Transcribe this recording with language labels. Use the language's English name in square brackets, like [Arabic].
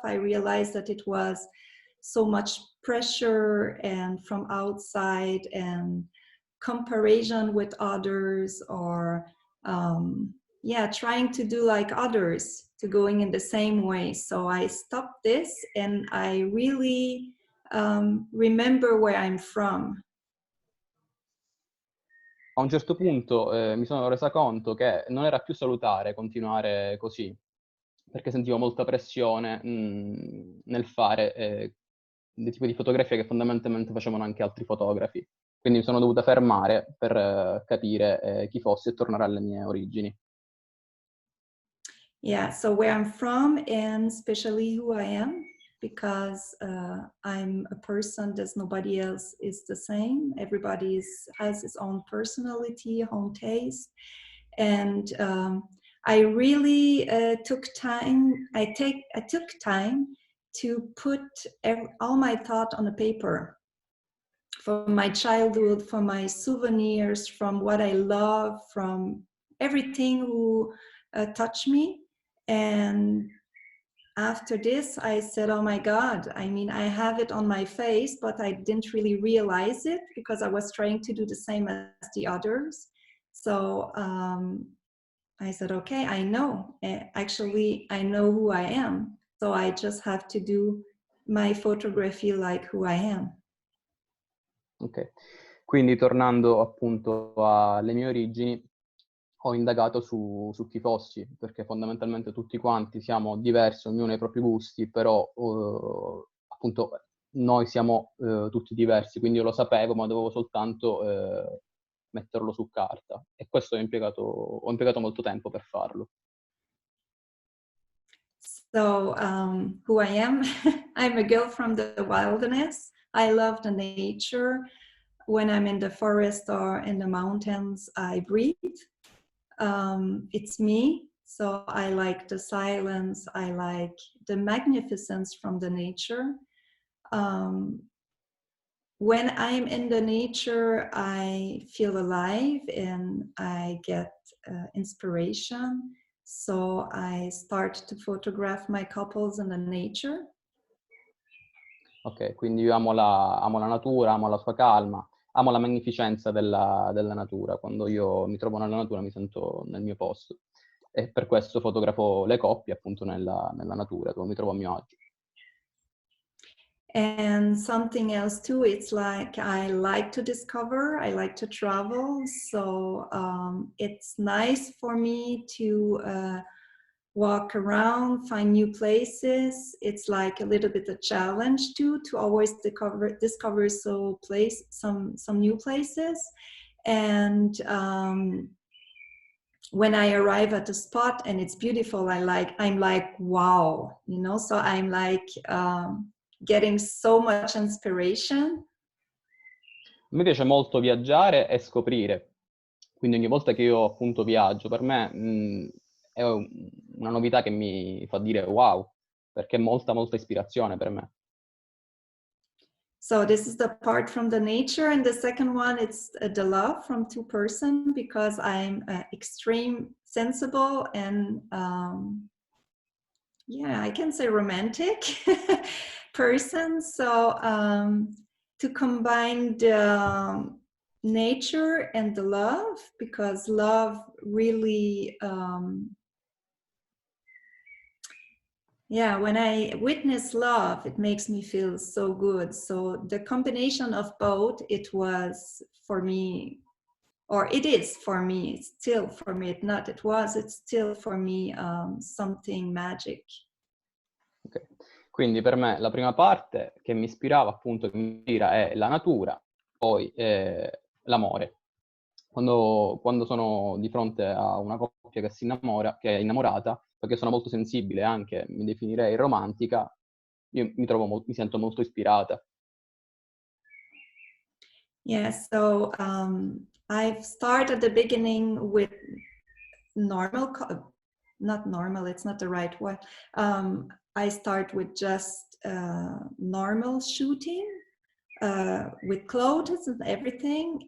[English] I realized that it was so much pressure and from outside and comparison with others, or yeah, trying to do like others, to going in the same way. So I stopped this, and I really remember where I'm from. [Italian] A un certo punto mi sono resa conto che non era più salutare continuare così, perché sentivo molta pressione nel fare dei tipi di fotografia che fondamentalmente facevano anche altri fotografi. Quindi mi sono dovuta fermare per capire chi fossi e tornare alle mie origini. [English] Yeah, so where I'm from, and especially who I am, because I'm a person that nobody else is the same. Everybody has his own personality, own taste, and I really took time. I took time to put all my thought on the paper, from my childhood, from my souvenirs, from what I love, from everything who touched me. And after this, I said, oh my God, I mean, I have it on my face, but I didn't really realize it because I was trying to do the same as the others. So I said, okay, I know. Actually, I know who I am. So I just have to do my photography like who I am. [Italian] Ok, quindi tornando appunto alle mie origini, ho indagato su chi fossi, perché fondamentalmente tutti quanti siamo diversi, ognuno ha i propri gusti, però appunto noi siamo tutti diversi, quindi io lo sapevo, ma dovevo soltanto metterlo su carta, e questo ho impiegato molto tempo per farlo. [English] So who I am, I'm a girl from the wilderness. I love the nature. When I'm in the forest or in the mountains, I breathe. It's me. So I like the silence. I like the magnificence from the nature. When I'm in the nature, I feel alive and I get inspiration. So I start to photograph my couples in the nature. [Italian] Ok, quindi io amo la natura, amo la sua calma, amo la magnificenza della natura. Quando io mi trovo nella natura mi sento nel mio posto. E per questo fotografo le coppie appunto nella natura, dove mi trovo a mio agio. [English] And something else too, it's like I like to discover, I like to travel. So it's nice for me to walk around, find new places. It's like a little bit a challenge too, to always discover some new places. And when I arrive at a spot and it's beautiful, I'm like, wow, you know, so I'm like getting so much inspiration. [Italian] Mi piace molto viaggiare e scoprire. Quindi ogni volta che io appunto viaggio, per me è una novità che mi fa dire wow, perché è molta ispirazione per me. [English] So this is the part from the nature, and the second one, it's the love from two person, because I'm extreme sensible and yeah, I can say romantic person. So to combine the nature and the love, because love really yeah, when I witness love, it makes me feel so good. So the combination of both, it was for me, or it is for me, it's still for me, it's still for me something magic. Okay. [Italian] Quindi per me la prima parte che mi ispirava, appunto, che mi ispira è la natura, poi l'amore. Quando sono di fronte a una coppia che si innamora, che è innamorata, perché sono molto sensibile, anche mi definirei romantica, io mi sento molto ispirata. [English] Yes, so I've started at the beginning with normal, not normal, it's not the right word. I start with just normal shooting with clothes and everything.